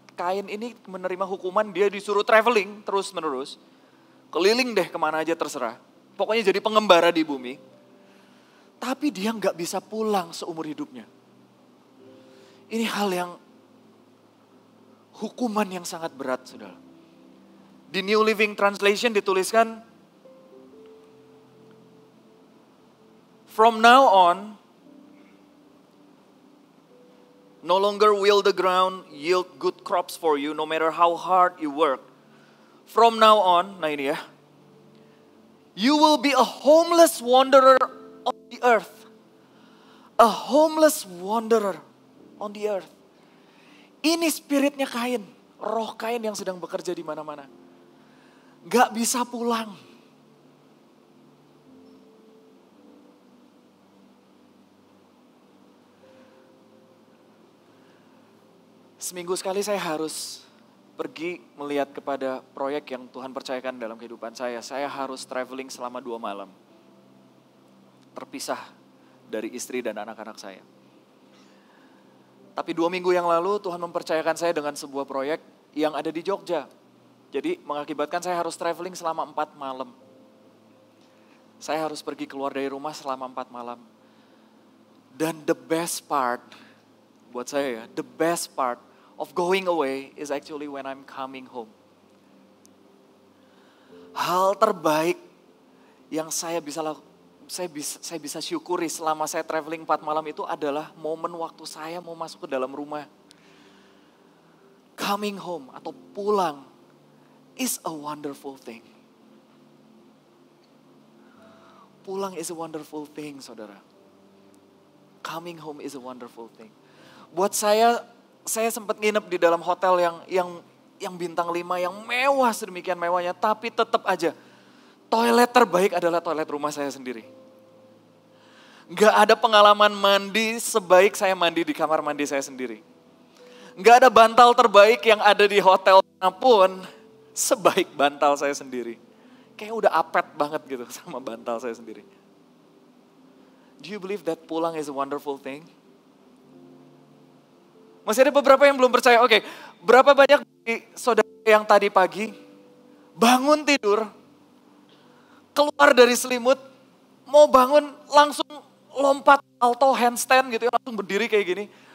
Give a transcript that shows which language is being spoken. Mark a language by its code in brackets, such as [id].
[id] Kain ini menerima hukuman, dia disuruh traveling terus menerus. Keliling deh kemana aja terserah. Pokoknya jadi pengembara di bumi. Tapi dia nggak bisa pulang seumur hidupnya. Ini hal yang hukuman yang sangat berat, saudara. Di New Living Translation dituliskan, [en] from now on, no longer will the ground yield good crops for you, no matter how hard you work. From now on, [id] nah ini ya, [en] you will be a homeless wanderer on the earth. A homeless wanderer on the earth. [id] Ini spiritnya Kain, roh Kain yang sedang bekerja di mana-mana. Gak bisa pulang. Seminggu sekali saya harus pergi melihat kepada proyek yang Tuhan percayakan dalam kehidupan saya. Saya harus traveling selama 2 malam. Terpisah dari istri dan anak-anak saya. Tapi 2 minggu yang lalu Tuhan mempercayakan saya dengan sebuah proyek yang ada di Jogja. Jadi mengakibatkan saya harus traveling selama 4 malam. Saya harus pergi keluar dari rumah selama 4 malam. [en] Dan the best part, [id] buat saya ya, [en] the best part of going away is actually when I'm coming home. [id] Hal terbaik yang saya bisa syukuri selama saya traveling 4 malam itu adalah momen waktu saya mau masuk ke dalam rumah. [en] Coming home [id] atau pulang [en] is a wonderful thing. Pulang is a wonderful thing, saudara. Coming home is a wonderful thing. [id] Buat saya sempat nginep di dalam hotel yang bintang 5 yang mewah sedemikian mewahnya, tapi tetap aja toilet terbaik adalah toilet rumah saya sendiri. Gak ada pengalaman mandi sebaik saya mandi di kamar mandi saya sendiri. Gak ada bantal terbaik yang ada di hotel manapun sebaik bantal saya sendiri. Kayak udah apet banget gitu sama bantal saya sendiri. [en] Do you believe that pulang is a wonderful thing? [id] Masih ada beberapa yang belum percaya. Oke, berapa banyak dari saudara yang tadi pagi bangun tidur, keluar dari selimut, mau bangun langsung lompat alto handstand gitu ya, langsung berdiri kayak gini.